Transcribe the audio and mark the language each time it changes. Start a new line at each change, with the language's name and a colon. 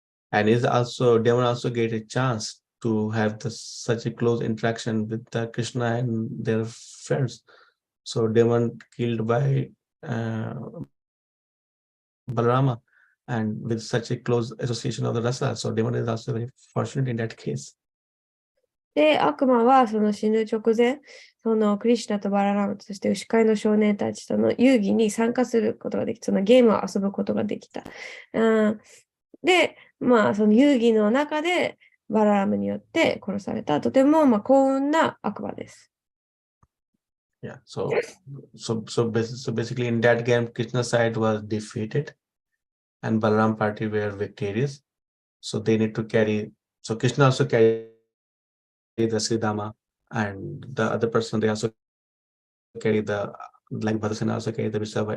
English: And demon also get a chance to have such a close interaction with Krishna and their friends. So demon killed by Balarama and with such a close association of the rasa. So demon is also very fortunate in that case.
Japanese: で、悪魔はその死ぬ直前、そのクリシュナとバララマ、そして牛飼いの少年たちとの遊戯に参加することができた、そのゲームを遊ぶことができた。で、その遊戯の中でバララマによって殺された、とても幸運な悪魔です。
English: Yeah, so basically in that game, Krishna's side was defeated and Balaram party were victorious. So they need to carry, so Krishna also carried the Sridhama and the other person, they also carry the, like Bhadrasena also carry the Vishava.